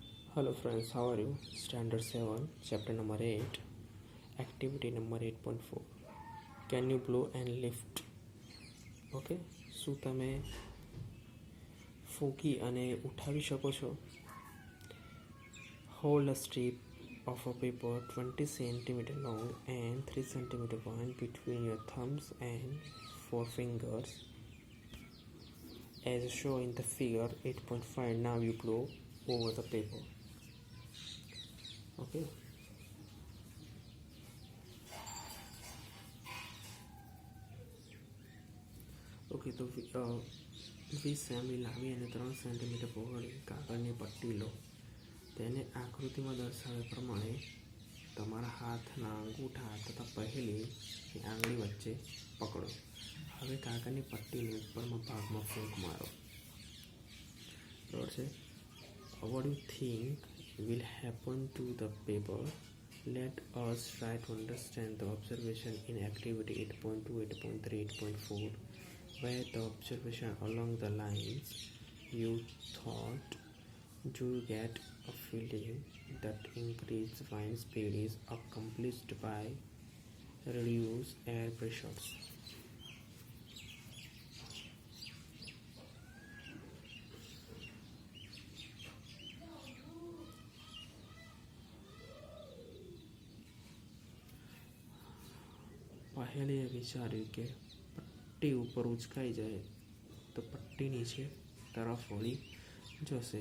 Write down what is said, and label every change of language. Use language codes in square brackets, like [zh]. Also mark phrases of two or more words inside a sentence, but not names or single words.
[en] Hello friends, how are you? Standard 7, chapter number 8, activity number 8.4. Can you blow and lift? [gu] ઓકે, શું તમે ફૂંકી અને ઉઠાવી શકો છો? [en] Hold a strip of a paper 20 cm long and 3 cm wide between your thumbs and forefingers as shown in the figure 8.5. Now you blow over the paper. Okay. [gu] ઓકે, તો 20 સેમી લાંબી અને 3 સેન્ટીમીટર પહોળી કાગળની પટ્ટી લો. તેને આકૃતિમાં દર્શાવ્યા પ્રમાણે તમારા હાથના અંગૂઠા તથા પહેલી આંગળી વચ્ચે પકડો. હવે કાગળની પટ્ટીને ઉપરના ભાગમાં ફૂંક મારો. બરાબર છે. [en] What do you think will happen to the paper? Let us try to understand the observation in activity 8.2, 8.3, 8.4, where the observation along the lines you thought you get a feeling that increased wind speed is accomplished by reduced air pressures. [gu] પહેલે વિચાર્યું કે પટ્ટી ઉપર ઉચકાઈ જાય તો પટ્ટી નીચે તરફ વળી જશે.